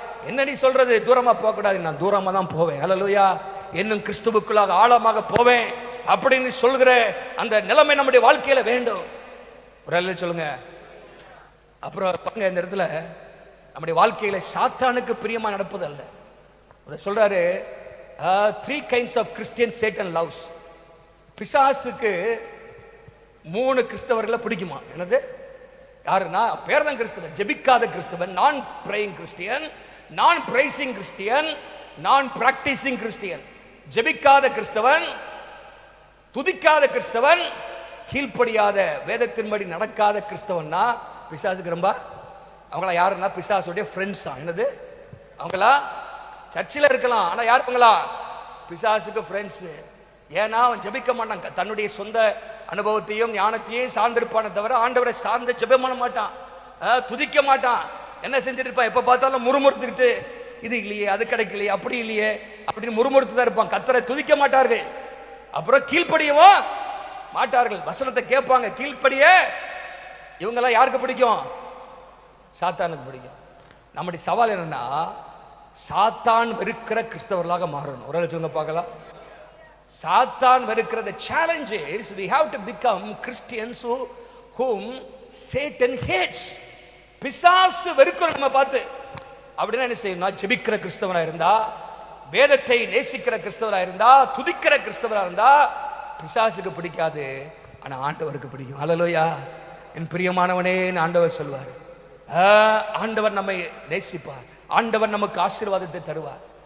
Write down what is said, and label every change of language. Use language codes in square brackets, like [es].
[ta] என்ன நீ சொல்றது, தூரமா போக கூடாது, நான் தூரமா தான் போவேன். அல்லேலூயா. இன்னும் கிறிஸ்துவுக்குள்ளாக ஆழமாக போவேன் அப்படின்னு சொல்கிற அந்த நிலைமை நம்முடைய வாழ்க்கையில வேண்டும். ஒரு அல்ல சொல்லுங்க. அப்புறம் பாருங்க, இந்த இடத்துல நம்முடைய வாழ்க்கையில சாத்தானுக்கு பிரியமா நடப்பது அல்ல. அதை சொல்றாரு, [en] 3 kinds of Christian Satan loves. [ta] பிசாசுக்கு 3 கிறிஸ்தவர்களை பிடிக்குமா. என்னது, யாருன்னா பேர்தான் கிறிஸ்தவன், ஜெபிக்காத கிறிஸ்தவன், நான் பிரேயிங் கிறிஸ்டியன், நான் பிரைசிங் கிறிஸ்டியன், நான் பிராக்டிசிங் கிறிஸ்டியன். ஜெபிக்காத கிறிஸ்தவன், துதிக்காத கிறிஸ்தவன், கீழ்ப்படியாத வேதத்தின்படி நடக்காத கிறிஸ்தவன்னா பிசாசுக்கு ரொம்ப அவங்கள யாருன்னா பிசாசுடைய ஃப்ரெண்ட்ஸ் தான். என்னது அவங்களா சர்ச்சில் இருக்கலாம், ஆனா யாருங்களா பிசாசுக்கு ஃப்ரெண்ட்ஸ். ஏன்னா அவன் ஜெபிக்க மாட்டான், தன்னுடைய சொந்த அனுபவத்தையும் ஞானத்தையும் சார்ந்திருப்பான தவிர ஆண்டவரை சார்ந்த ஜெபம் பண்ண மாட்டான், துதிக்க மாட்டான். என்ன செஞ்சுட்டு இருப்பான், எப்ப பார்த்தாலும் முறுமுறுத்துக்கிட்டு இது இல்லையே அது கிடைக்கலையே அப்படி இல்லையே அப்படின்னு முறுமுறுத்து தான் இருப்பான். கர்த்தரை துதிக்க மாட்டார்கள், அப்புறம் கீழ்ப்படியவும் மாட்டார்கள். வசனத்தை கேட்பாங்க, கீழ்ப்படிய. இவங்கெல்லாம் யாருக்கு பிடிக்கும்? சாத்தானுக்கு பிடிக்கும். நம்முடைய சவால் என்னன்னா, சாத்தான் வெறுக்கிற கிறிஸ்தவர்களாக மாறணும். ஒரு சொல்லுங்க பார்க்கலாம். சாத்தான் வெறுக்கிற [en] the challenge is we have to become Christians whom Satan hates. [ta] பிசாசு வெறுக்கிற நம்ம பார்த்து அப்படின்னா என்ன செய்யணும்? ஜெபிக்கிற கிறிஸ்தவனா இருந்தா, வேதத்தை நேசிக்கிற கிறிஸ்தவனா இருந்தா, துதிக்கிற கிறிஸ்தவனா இருந்தா பிசாசுக்கு பிடிக்காது, ஆனா ஆண்டவருக்கு பிடிக்கும். அல்லேலூயா. என் பிரியமானவனே ஆண்டவர் சொல்வார். ஆண்டவர் நம்மை நேசிப்பார், ஆண்டவர் நமக்கு ஆசீர்வாதத்தை தருவார்.